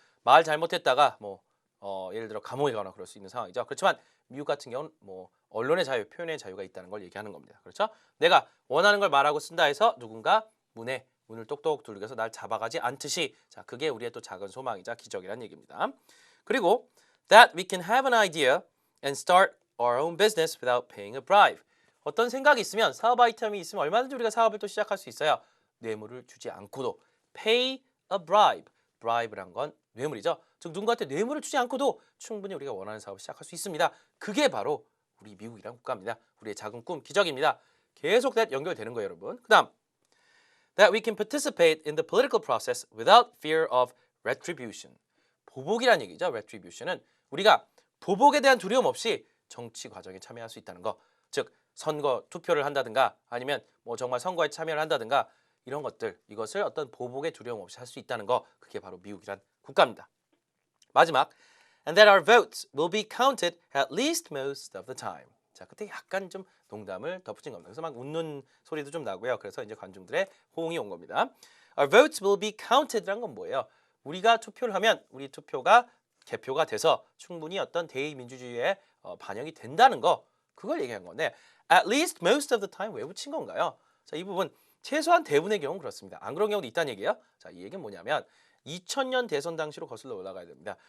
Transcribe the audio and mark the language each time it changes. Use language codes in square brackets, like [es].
[ko] 말 잘못했다가 뭐 예를 들어 감옥에 가거나 그럴 수 있는 상황이죠. 그렇지만 미국 같은 경우는 뭐 언론의 자유, 표현의 자유가 있다는 걸 얘기하는 겁니다. 그렇죠? 내가 원하는 걸 말하고 쓴다 해서 누군가 문을 똑똑 두들겨서 날 잡아가지 않듯이, 자, 그게 우리의 또 작은 소망이자 기적이란 얘기입니다. 그리고 [en] that we can have an idea and start our own business without paying a bribe. [ko] 어떤 생각이 있으면, 사업 아이템이 있으면 얼마든지 우리가 사업을 또 시작할 수 있어요. 뇌물을 주지 않고도. [en] pay a bribe. [ko] bribe란 건 뇌물이죠. 즉 누군가한테 뇌물을 주지 않고도 충분히 우리가 원하는 사업을 시작할 수 있습니다. 그게 바로 우리 미국이란 국가입니다. 우리의 작은 꿈, 기적입니다. 계속 that 연결되는 거예요, 여러분. 그 다음 [en] that we can participate in the political process without fear of retribution. [ko] 보복이란 얘기죠. retribution은 우리가 보복에 대한 두려움 없이 정치 과정에 참여할 수 있다는 거. 즉 선거 투표를 한다든가 아니면 뭐 정말 선거에 참여를 한다든가 이런 것들, 이것을 어떤 보복의 두려움 없이 할 수 있다는 거, 그게 바로 미국이란 국가입니다. 마지막 [en] and that our votes will be counted at least most of the time. [ko] 자, 그때 약간 좀 농담을 덧붙인 겁니다. 그래서 막 웃는 소리도 좀 나고요. 그래서 이제 관중들의 호응이 온 겁니다. [en] Our votes will be counted란 [ko] 건 뭐예요? 우리가 투표를 하면 우리 투표가 개표가 돼서 충분히 어떤 대의민주주의에 반영이 된다는 거, 그걸 얘기한 건데 [en] at least most of the time [ko] 왜 붙인 건가요? 자, 이 부분 최소한 대부분의 경우는 그렇습니다. 안 그런 경우도 있다는 얘기예요. 자, 이 얘기는 뭐냐면 2000년 대선 당시로 거슬러 올라가야 됩니다.